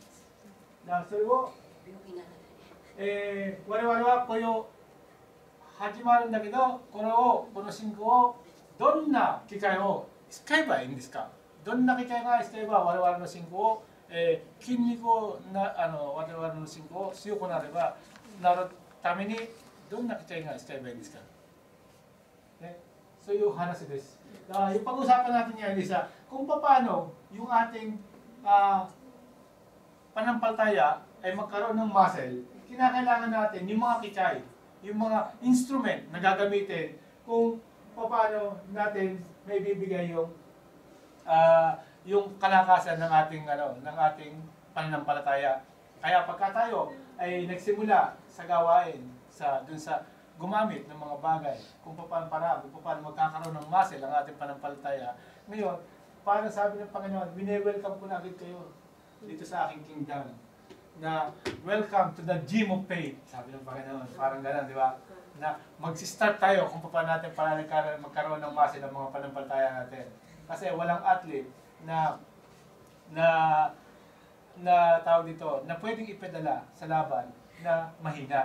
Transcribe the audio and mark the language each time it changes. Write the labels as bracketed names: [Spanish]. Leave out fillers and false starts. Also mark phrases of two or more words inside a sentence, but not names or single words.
[Japanese] だからそれを、我々はこれを始まるんだけど、この信仰をどんな機会を使えばいいんですか。どんな機会が使えば我々の信仰を、筋肉を我々の信仰を強くなるためにどんな機会が使えばいいんですか。ね、そういう話です。 [Filipino] Yung pag-usapan natin ngayon is kung paano yung ating panampalataya ay magkaroon ng muscle, kinakailangan natin yung mga kichay, yung mga instrument na gagamitin kung paano natin may bibigay yung kalakasan ng ating pananampalataya. Kaya pagka tayo ay nagsimula sa gawain, dun sa gumamit ng mga bagay, kung paano magkakaroon ng muscle ang ating pananampalataya. Ngayon, parang sabi ng Panginoon, welcome ko na agad kayo dito sa aking kingdom. [English] Na welcome to the gym of faith. [Filipino] Sabi ng Panginoon, parang gano'n, di ba? Na mag-start tayo kung paano natin para magkaroon ng muscle ng mga pananampalataya natin. Kasi walang athlete na tawag dito, na pwedeng ipadala sa laban na mahina.